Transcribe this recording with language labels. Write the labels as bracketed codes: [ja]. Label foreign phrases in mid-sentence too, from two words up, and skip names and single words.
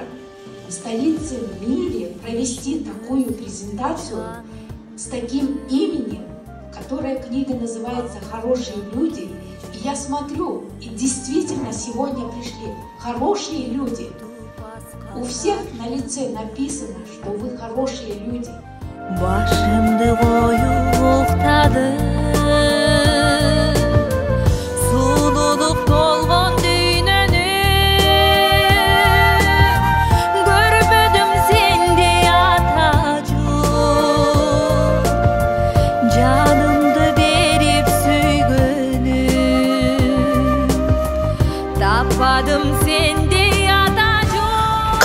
[ru] В столице в мире провести такую презентацию с таким именем, которая книга называется «Хорошие люди». И я смотрю, и действительно сегодня пришли хорошие люди. У всех на лице написано, что вы хорошие люди. [ky] Башымды коюп уктадым, сулуулук толгон дүйнөнү, көрбөдүм сендей атажол, жанымды берип сүйгөнүм, таппадым сендей атажол.